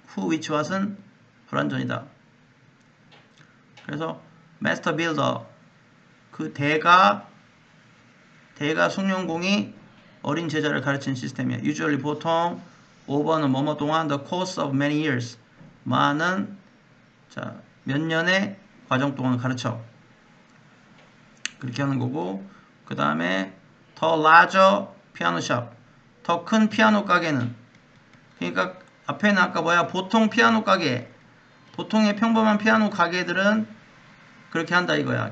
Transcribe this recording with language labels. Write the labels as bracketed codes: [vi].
[en] who, which, what은 [ko] 불완전이다. 그래서 [en] master builder. [ko] 그 대가 숙련공이 어린 제자를 가르치는 시스템이야. [en] usually 보통 over는 [ko] 뭐뭐 동안 [en] the course of many years. [ko] 많은, 자, 몇 년의 과정 동안 가르쳐. 그렇게 하는 거고, 그 다음에 더 [en] larger piano shop. [ko] 더 큰 피아노 가게는, 그러니까 앞에는 아까 뭐야? 보통 피아노 가게, 보통의 평범한 피아노 가게들은 그렇게 한다 이거야.